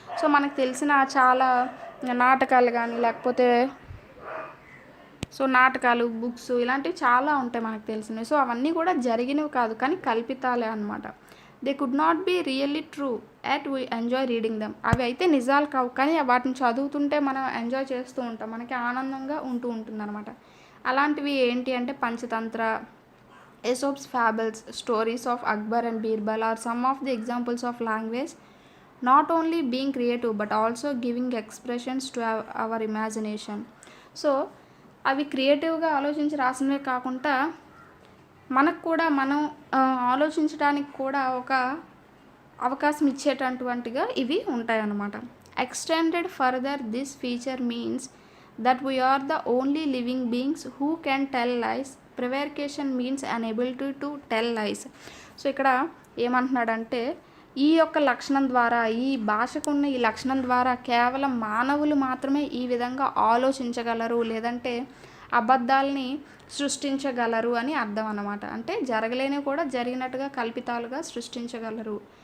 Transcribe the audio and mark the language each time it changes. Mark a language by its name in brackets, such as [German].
[Telugu] So మనకు తెలిసిన చాలా నాటకాలు కానీ లేకపోతే నాటకాలు, బుక్స్ ఇలాంటివి చాలా ఉంటాయి మనకు తెలిసినవి. సో అవన్నీ కూడా జరిగినవి కాదు కానీ కల్పితాలే అనమాట. [English] They could not be really true but we enjoy reading them. [Telugu] అవి అయితే నిజాలు కావు కానీ వాటిని చదువుతుంటే మనం ఎంజాయ్ చేస్తూ ఉంటాం, మనకి ఆనందంగా ఉంటుంది అనమాట. అలాంటివి ఏంటి అంటే Panchatantra, [English] Aesop's fables, stories of Akbar and Birbal are some of the examples of language not only being creative but also giving expressions to our imagination. [Telugu] So అవి క్రియేటివ్గా ఆలోచించి రాసినవే కాకుండా మనకు కూడా మనం ఆలోచించడానికి కూడా ఒక అవకాశం ఇచ్చేటటువంటిగా ఇవి ఉంటాయన్నమాట. [English] Extended further this feature means that we are the only living beings who can tell lies. Prevarication means an ability to tell lies. [Telugu] So ఇక్కడ ఏమంటున్నాడంటే ఈ యొక్క లక్షణం ద్వారా, ఈ భాషకున్న ఈ లక్షణం ద్వారా కేవలం మానవులు మాత్రమే ఈ విధంగా ఆలోచించగలరు, లేదంటే అబద్ధాలని సృష్టించగలరు అని అర్థం అన్నమాట. అంటే జరగలేనివి కూడా జరిగినట్టుగా కల్పితాలుగా సృష్టించగలరు.